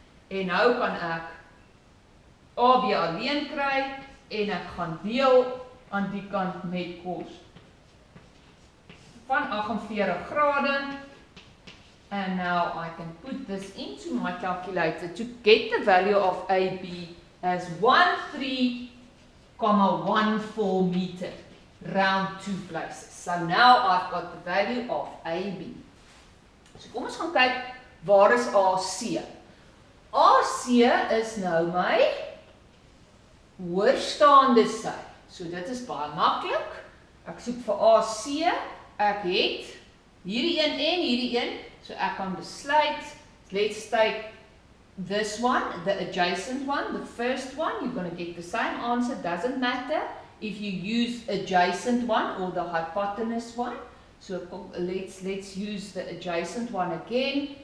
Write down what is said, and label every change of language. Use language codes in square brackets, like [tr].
[af] En nou kan ek AB alleen kry, en ek gaan deel aan die kant met cos van 48 grade. [en] And now I can put this into my calculator to get the value of AB as 13,14 meter, round 2 places. So now I've got the value of AB. [af] So kom ons gaan kyk, waar is AC? AC is nou my hoorstaande sy. So dit is baie maklik. Ek soek vir AC, ek het hierdie een en hierdie een. So ek kan besluit, [en] let's take this one, the adjacent one, the first one, you're going to get the same answer, doesn't matter if you use adjacent one or the hypotenuse one. So let's use the adjacent one again.